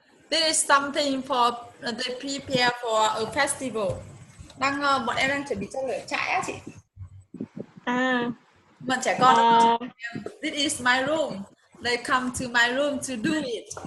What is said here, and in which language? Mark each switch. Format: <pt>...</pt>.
<en>This is something for they prepare for a festival.</en> <vi>Bọn em đang chuẩn bị cho lửa trại á chị. À, Bọn trẻ con</vi> <en>this is my room. They come to my room to do it.</en>